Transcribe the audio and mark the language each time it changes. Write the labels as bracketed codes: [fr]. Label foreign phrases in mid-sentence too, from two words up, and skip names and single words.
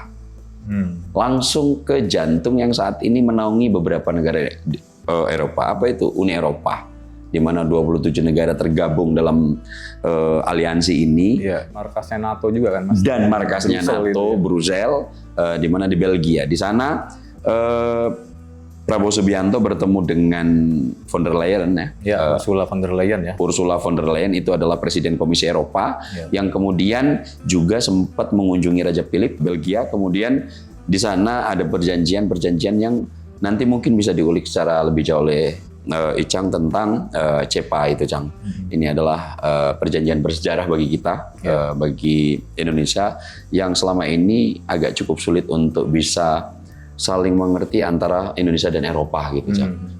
[id] Langsung ke jantung yang saat ini menaungi beberapa negara Eropa. Apa itu? Uni Eropa, di mana 27 negara tergabung dalam aliansi ini. Iya, markasnya NATO juga kan, Mas. Dan markasnya NATO, Brussels, di mana di Belgia. Di sana Prabowo Subianto bertemu dengan von der Leyen ya. Ya, Ursula von der Leyen ya. Ursula von der Leyen itu adalah Presiden Komisi Eropa yang kemudian juga sempat mengunjungi Raja Philip Belgia. Kemudian di sana ada perjanjian-perjanjian yang nanti mungkin bisa diulik secara lebih jauh oleh Icang tentang CEPA itu, Cang. Ini adalah perjanjian bersejarah bagi kita, bagi Indonesia yang selama ini agak cukup sulit untuk bisa saling mengerti antara Indonesia dan Eropa gitu, Cang.